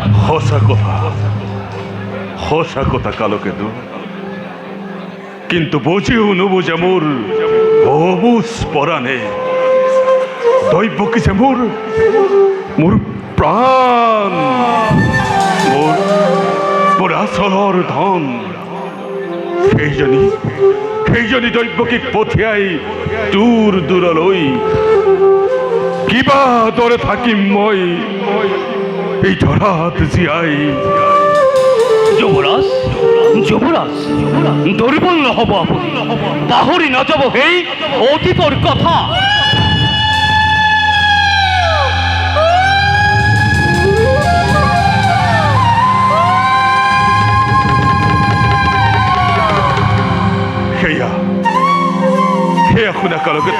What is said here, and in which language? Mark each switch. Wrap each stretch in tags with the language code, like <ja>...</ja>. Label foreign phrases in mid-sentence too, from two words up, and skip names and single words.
<as>সঁচা কথা কালকেতু, কিন্তু বুঝিও নুবুঝে মোৰ অবুজ পৰাণে দৈবকী যে মোৰ প্ৰাণ, মোৰ আচলৰ ধন। সেইজনী দৈবকীক পঠিয়াই দূৰ দূৰলৈ কিবা দৰে থাকিম মই এই ধৰাত জীয়াই। যুবরাজ, যুবরাজ, দুর্বল নহব আপনি, পাহরি না যাব সেই অতীতর কথা। সেয়া শুনা কালকেতু।</as>